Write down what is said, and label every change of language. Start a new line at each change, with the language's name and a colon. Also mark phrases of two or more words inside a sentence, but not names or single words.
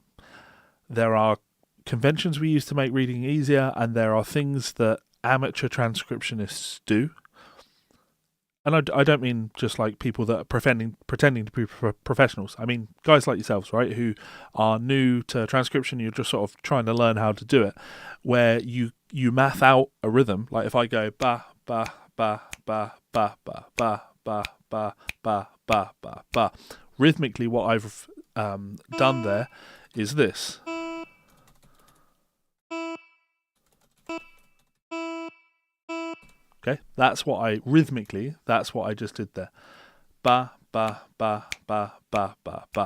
English: There are conventions we use to make reading easier, and there are things that amateur transcriptionists do. And I don't mean just like people that are pretending to be professionals. I mean guys like yourselves, right, who are new to transcription. You're just sort of trying to learn how to do it, where you math out a rhythm. Like if I go ba ba ba ba ba ba ba ba ba ba ba ba ba, Rhythmically, what I've done there is this. Okay, that's what I just did there. Ba, ba, ba, ba, ba, ba, ba.